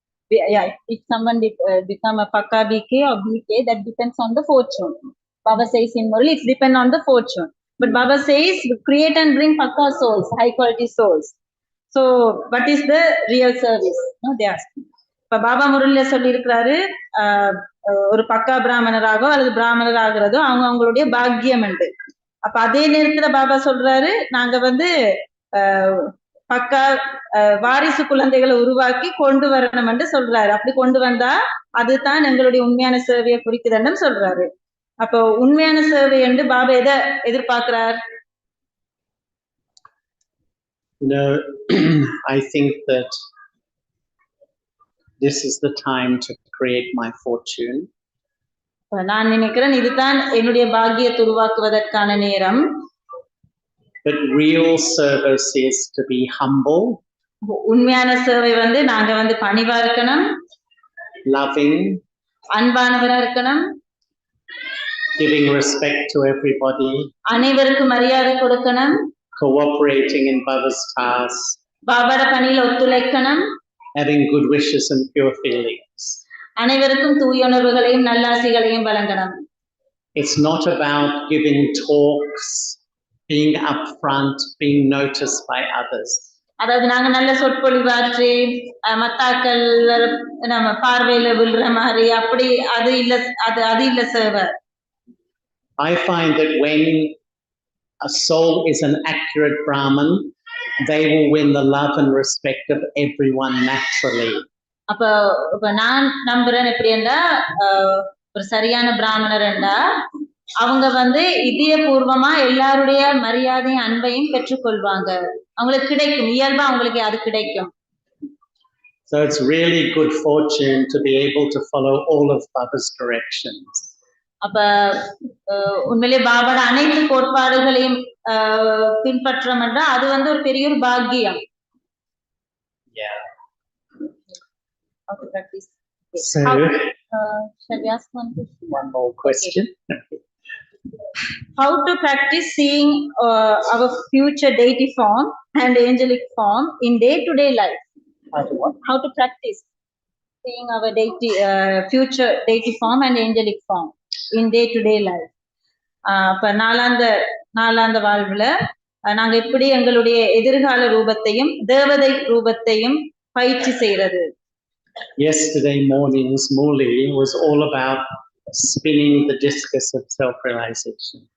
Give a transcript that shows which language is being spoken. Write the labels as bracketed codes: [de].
[en] Yeah, if someone become a Pakka BK or BK, that depends on the fortune. Baba says in Murali, it's depend on the fortune. But Baba says create and bring Pakka souls, high quality souls. So what is the real service? No, they ask. [ta] இப்ப பாபா முரளில சொல்லி இருக்கிறாரு, ஒரு பக்கா பிராமணராகோ அல்லது பிராமணராகிறதோ அவங்களுடைய பாக்கியம் உண்டு. அப்ப அதே நேரத்துல பாபா சொல்றாரு, நாங்க பக்கா வாரிசு குழந்தைகளை உருவாக்கி கொண்டு வரணும் என்று சொல்றாரு. அப்படி கொண்டு வந்தா அதுதான் எங்களுடைய உண்மையான சேவையை குறிக்குதுன்னு சொல்றாரு. அப்போ உண்மையான சேவை என்று பாபா எதை எதிர்பார்க்கிறார்? [en] No, I think that this is the time to create my fortune. [ta] நான் நினைக்கிறேன் இதுதான் என்னுடைய பாக்கியத்தை உருவாக்குவதற்கான நேரம். [en] But real service is to be humble. [ta] உண்மையான சேவை நாங்க பணிவா இருக்கணும், [en] loving, [ta] அன்பானவரா இருக்கணும், [en] giving respect to everybody, [ta] அனைவருக்கும் மரியாதை கொடுக்கணும், [en] cooperating in Baba's tasks, [ta] பாபாட பணியில ஒத்துழைக்கணும், [en] having good wishes and pure feelings. [ta] அனைவருக்கும் தூய உணர்வுகளையும் நல்லாசிகளையும் வழங்கணும். [en] It's not about giving talks, being upfront, being noticed by others. [ta] அதாவது நாங்க நல்ல சொற்பொழிவாற்றி மத்தாக்கள் நம்ம பார்வையில விழுற மாதிரி அப்படி அது இல்ல சேவை. [en] I find that when a soul is an accurate Brahmin, they will win the love and respect of everyone naturally. [ta] அப்ப நான் நம்புறேன் எப்படின்னா, ஒரு சரியான பிராமணர் என்றா அவங்க இதயபூர்வமா எல்லாருடைய மரியாதையும் அன்பையும் பெற்றுக்கொள்வாங்க. அவங்களுக்கு கிடைக்கும், இயல்பா அவங்களுக்கு அது கிடைக்கும். [en] So it's really good fortune to be able to follow all of Baba's directions. [ta] அப்ப உண்மையிலே பாபாட அனைத்து கோட்பாடுகளையும் பின்பற்றம் என்றா அது ஒரு பெரிய ஒரு பாக்கியம். [en] Yeah. How to practice? So, shall we ask one question? One more question. Okay. How to practice seeing our future deity form and angelic form in day-to-day life? How to what? How to practice seeing our deity, future deity form and angelic form in day-to-day life. [ta] இப்ப நாளாந்த வாழ்வுல நாங்க எப்படி எங்களுடைய எதிர்கால ரூபத்தையும் தேவதை ரூபத்தையும் பயிற்சி செய்யறது. [en] Yesterday morning's Muli was all about spinning the discus of self-realization.